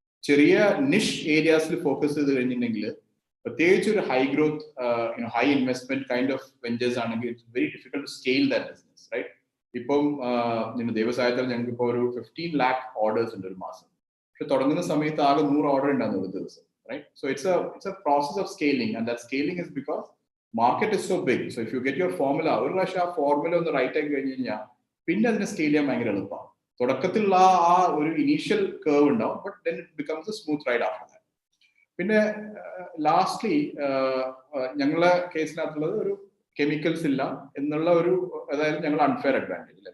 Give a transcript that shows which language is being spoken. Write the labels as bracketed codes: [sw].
[ml] ചെറിയ നിഷ് ഏരിയാസിൽ ഫോക്കസ് ചെയ്ത് കഴിഞ്ഞിട്ടുണ്ടെങ്കിൽ പ്രത്യേകിച്ച് ഒരു high growth high investment kind of ventures ആണെങ്കിൽ [en] it's very difficult to scale that business, [ml] right? ഇപ്പം ദൈവസഹായത്തിൽ ഞങ്ങൾക്ക് ഇപ്പോൾ ഒരു 15 lakh ഓർഡേഴ്സ് ഉണ്ട് ഒരു മാസം. പക്ഷെ തുടങ്ങുന്ന സമയത്ത് ആകെ 100 ഓർഡർ ഉണ്ടാകുന്നു ഒരു ദിവസം, right? [en] So it's a process of scaling, and that scaling is because market is so big. So if you get your formula, [ml] ഒരു പ്രാവശ്യം ആ ഫോർമുല ഒന്ന് റൈറ്റ് ആക്കി കഴിഞ്ഞ് കഴിഞ്ഞാൽ പിന്നെ അതിനെ സ്കെയിൽ ചെയ്യാൻ ഭയങ്കര എളുപ്പമാണ്. തുടക്കത്തിലുള്ള ആ ഒരു ഇനീഷ്യൽ കേർവ് ഉണ്ടാവും, [en] But then it becomes a smooth ride after that. [ml] പിന്നെ ലാസ്റ്റ്ലി ഞങ്ങളുടെ കേസിനകത്തുള്ളത് ഒരു കെമിക്കൽസ് ഇല്ല എന്നുള്ള ഒരു, അതായത് ഞങ്ങൾ അൺഫെയർ അഡ്വാൻറ്റേജ് ഇല്ല.